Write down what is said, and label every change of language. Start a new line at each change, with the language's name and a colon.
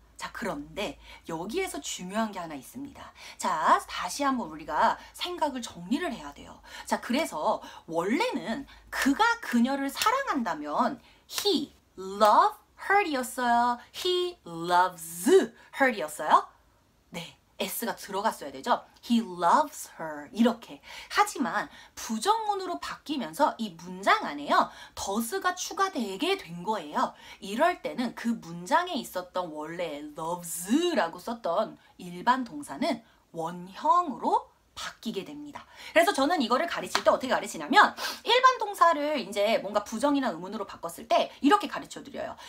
Korean: 자 그런데 여기에서 중요한 게 하나 있습니다. 자 다시 한번 우리가 생각을 정리를 해야 돼요. 자 그래서 원래는 그가 그녀를 사랑한다면
English: he love her
Korean: 이었어요.
English: he loves her이었어요.
Korean: 네. s가 들어갔어야 되죠.
English: He loves her
Korean: 이렇게. 하지만 부정문으로 바뀌면서 이 문장 안에요. does가 추가되게 된 거예요. 이럴 때는 그 문장에 있었던 원래 loves라고 썼던 일반 동사는 원형으로 바뀌게 됩니다. 그래서 저는 이거를 가르칠 때 어떻게 가르치냐면 일반 동사를 이제 뭔가 부정이나 의문으로 바꿨을 때 이렇게 가르쳐 드려요.